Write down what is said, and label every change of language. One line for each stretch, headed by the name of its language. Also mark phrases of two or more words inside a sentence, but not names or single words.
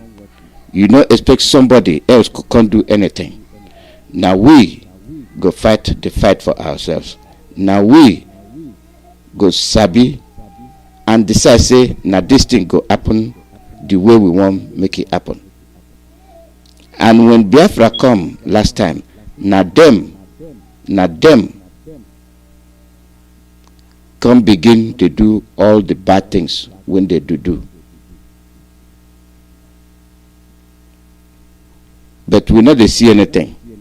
Nigerian Pidgin: You no expect somebody else to come do anything. Now we go fight the fight for ourselves. Now we go sabi and decide say now this thing go happen the way we want make it happen. And when Biafra come last time, now them come begin to do all the bad things when they do. But we not they see anything.